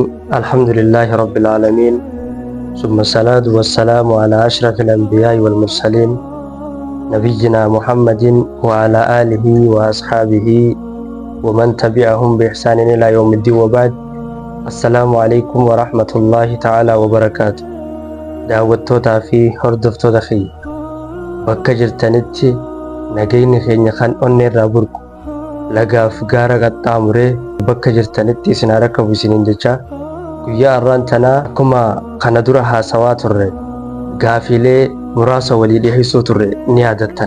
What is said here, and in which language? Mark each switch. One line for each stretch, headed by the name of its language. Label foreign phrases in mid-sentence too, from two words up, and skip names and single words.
Arabic: الحمد لله رب العالمين، ثم الصلاة والسلام على أشرف الأنبياء والمرسلين نبينا محمد وعلى آله وأصحابه ومن تبعهم بإحسان إلى يوم الدين، وبعد. السلام عليكم ورحمة الله تعالى وبركاته.
Oromo: daawwattoota fi hordoftoota kiyya bakka jirtanitti nageenyi keenya kan onneerraa burqu lagaaf gaara qaxxaamuree bakka jirtanitti isin haa rakkabu isiniin jecha guyyaa har'aan tanaa akkuma kana dura haasawaa turre gaafilee muraasa walii dhiyeessuu turre ni yaadattan.